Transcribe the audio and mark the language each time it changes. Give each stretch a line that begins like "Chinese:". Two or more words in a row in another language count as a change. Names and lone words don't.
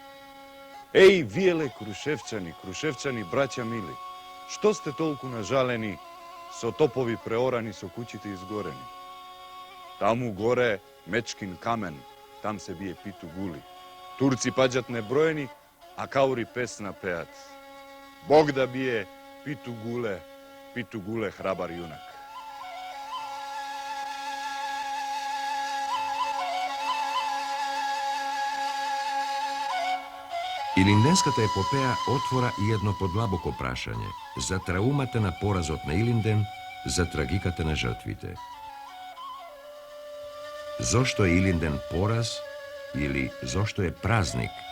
Macedonian: Еј, виеле крушевчани, браќа мили, што сте толку нажалени, со топови преорани, со куќите изгорени? Таму горе Мечкин камен, там се бие Питу Гули. Турци паѓат неброени, а каури песна пеат. Бог да бие Питу Гуле храбар јунак. Ilindenskата епопеја отвора и едно подлабоко прашање за траумата на поразот на Илинден, за трагиката на жртвите. Зошто е Илинден пораз или зошто е празник?